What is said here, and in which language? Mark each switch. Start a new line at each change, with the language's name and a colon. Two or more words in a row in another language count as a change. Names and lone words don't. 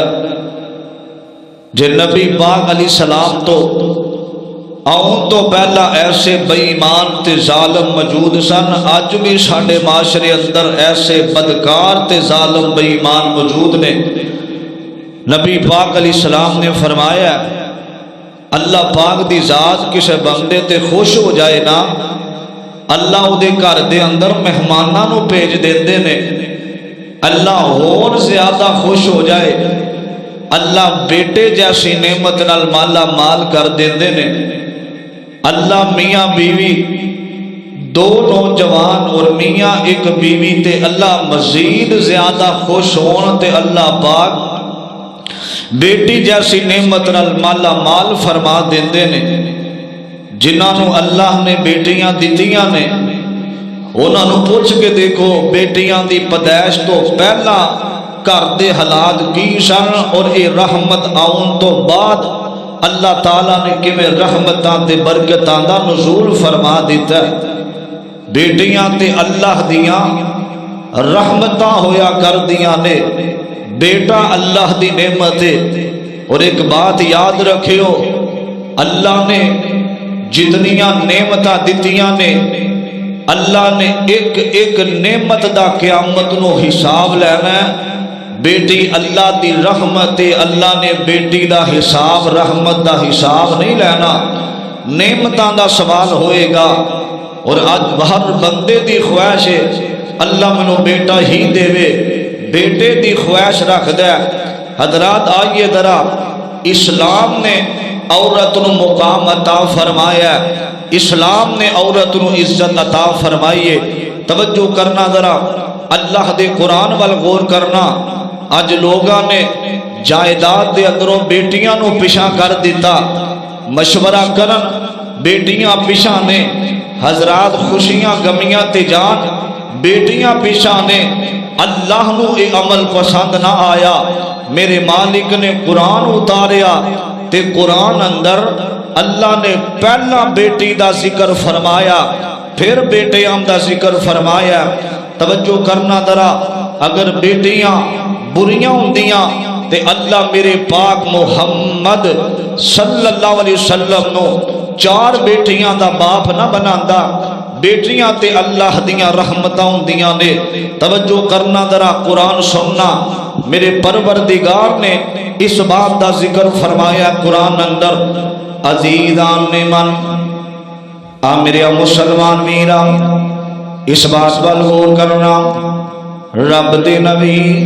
Punjabi: جے نبی پاک
Arabic: علیہ السلام
Punjabi: تو آؤں تو پہلا ایسے بے ایمان تے ظالم موجود سن، آج بھی ساڑھے معاشرے اندر ایسے بدکار تے ظالم بے ایمان موجود نے۔ نبی پاک
Arabic: علیہ السلام
Punjabi: نے فرمایا اللہ پاک دی ذات کسے بندے تے خوش ہو جائے نا، اللہ او دے گھر دے اندر مہماناں نو بھیج دیندے نے۔ اللہ اور زیادہ خوش ہو جائے، اللہ بیٹے جیسی نعمت نال مالا مال کر دیندے نے۔ اللہ میاں بیوی دو نوجوان اور میاں ایک بیوی تے اللہ مزید زیادہ خوش ہون تے اللہ پاک بیٹی جیسی نعمت نال مالا مال فرما دیندے نے جنہاں نو اللہ نے بیٹیاں دتیاں نے انہاں نو پوچھ کے دیکھو بیٹیاں دی پیدائش تو پہلا گھر دے حالات کی سن اور اے رحمت آؤن تو بعد اللہ تعالیٰ نے کیویں رحمتاں تے برکتاں دا نزول فرما دیتا ہے۔ بیٹیاں تے اللہ دیاں رحمتاں ہویا کر دیاں نے، بیٹا اللہ دی نعمت ہے۔ اور ایک بات یاد رکھیو، اللہ نے جتنیاں نعمتاں دتیاں نے اللہ نے ایک ایک نعمت دا قیامت نو حساب لینا ہے۔ بیٹی اللہ دی رحمت ہے، اللہ نے بیٹی دا حساب رحمت دا حساب نہیں لینا، نعمتاں دا سوال ہوئے گا۔ اور آج ہر بندے دی خواہش ہے اللہ منو بیٹا ہی دے وے، بیٹے دی خواہش رکھ دے۔ حضرات آئیے ذرا، اسلام نے عورت نو مقام عطا فرمایا ہے، اسلام نے عورت نو عزت عطا فرمائی ہے۔ توجہ کرنا ذرا، اللہ دے قرآن وال غور کرنا۔ اج لوگاں نے جائیداد دے اندروں بیٹیاں نو پیچھا کر دیتا، مشورہ کرن بیٹیاں پیچھا نے، حضرات خوشیاں غمیاں تے جان بیٹیاں پیچھا نے۔ اللہ نو اے عمل پسند نہ آیا، میرے مالک نے قرآن اتاریا تے قرآن اندر اللہ نے پہلا بیٹی دا ذکر فرمایا، پھر بیٹیاں دا ذکر فرمایا۔ توجہ کرنا ذرا، اگر بیٹیاں بریاں ہوندیاں تے اللہ میرے پاک محمد
Arabic: صلی اللہ علیہ وسلم
Punjabi: نو 4 بیٹیاں دا باپ نہ بناندا۔ بیٹیاں تے اللہ دیاں رحمتاں ہوندیاں نے۔ توجہ کرنا ذرا، قرآن سننا، میرے پروردگار نے اس بات دا ذکر فرمایا قرآن اندر۔ عزیزان نے من میرے مسلمان میرا اس بات پر غور کرنا، رب دے نبی